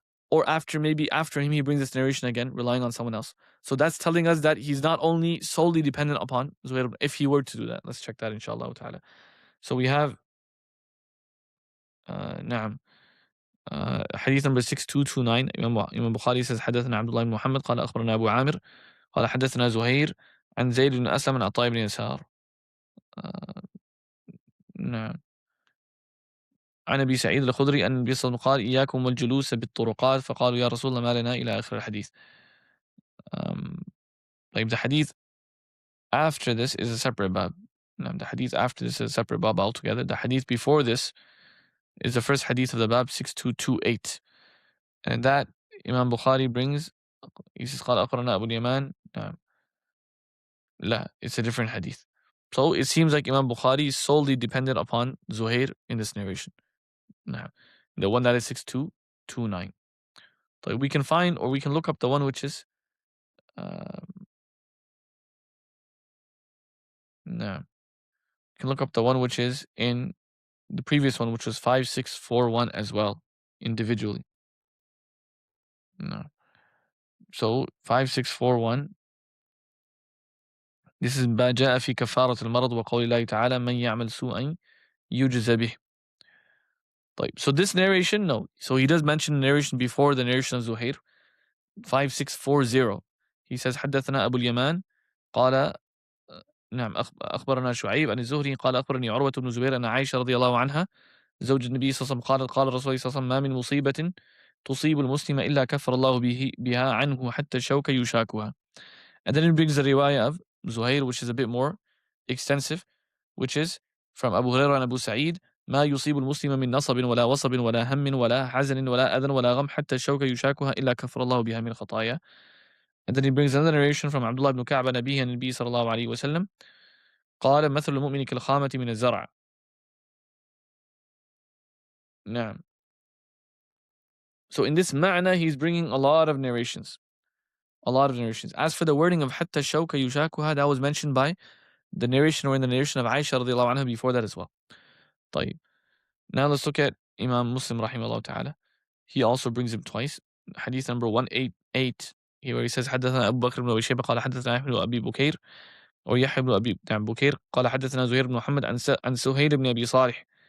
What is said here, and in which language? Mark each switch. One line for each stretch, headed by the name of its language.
English: Or maybe after him he brings this narration again, relying on someone else? So that's telling us that he's not only solely dependent upon Zuhair, if he were to do that. Let's check that inshallah ta'ala. So we have حديث number 6229. Imam Bukhari says
Arabic: حدثنا عبد الله بن محمد قال أخبرنا أبو عامر قال حدثنا زهير عن زيد بن أسلم عن عطاء بن يسار نعم عن أبي سعيد الخدري أن النبي صلى الله عليه وسلم قال إياكم والجلوس بالطرقات فقالوا يا رسول الله ما لنا إلى آخر الحديث.
English: The hadith after this is a separate bab. The hadith after this is a separate bab altogether. The hadith before this is the first hadith of the bab, 6228. And that Imam Bukhari brings, he says,
Arabic: قال أخبرنا أبو اليمان.
English: لا, it's a different hadith. So it seems like Imam Bukhari is solely dependent upon Zuhair in this narration. The one that is 6229. So we can find, or we can look up the one which is we can look up the one which is in the previous one, which was 5641 as well, individually. So 5641, this is
Arabic: ما جاء في كفارة المرض وقول الله تعالى من يعمل سوءا يجزى به.
English: So this narration, no. So he does mention the narration before the narration of Zuhair, 5640. He says
Arabic: حدثنا أبو اليمان قال نعم أخبرنا شعيب عن الزهري قال أخبرني عروة بن زبير أن عائشة رضي الله عنها زوج النبي صلى الله عليه وسلم قالت قال الرسول صلى الله عليه وسلم ما من مصيبة تصيب المسلم إلا كفر الله بها عنه حتى الشوكة يشاكها.
English: And then it brings the riwayah of Zuhair, which is a bit more extensive, which is from Abu Hurairah and Abu Sa'id:
Arabic: ما يصيب المسلم من نصب ولا وصب ولا هم ولا حزن ولا أذى ولا غم حتى الشوكة يشاكها إلا كفر الله بها من خطايا.
English: And then he brings another narration from Abdullah ibn Ka'b
Arabic: عن أبيه عن النبي صلى الله عليه وسلم قال: مثل المؤمن كالخامة من الزرع. نعم.
English: So in this ma'na, he's bringing a lot of narrations. A lot of narrations. As for the wording of
Arabic: حتى الشوكة يشاكها,
English: that was mentioned by the narration or in the narration of Aisha radiallahu anha before that as well. طيب. Now let's look at Imam Muslim rahimahullah ta'ala. He also brings him twice. Hadith number 188, here where he says:
Arabic: حدثنا أبو بكر بن أبي شيبة قال حدثنا يحيى بن أبي بكير أو يحيى بن أبي بكير قال حدثنا زهير بن محمد عن سهيل بن أبي صالح.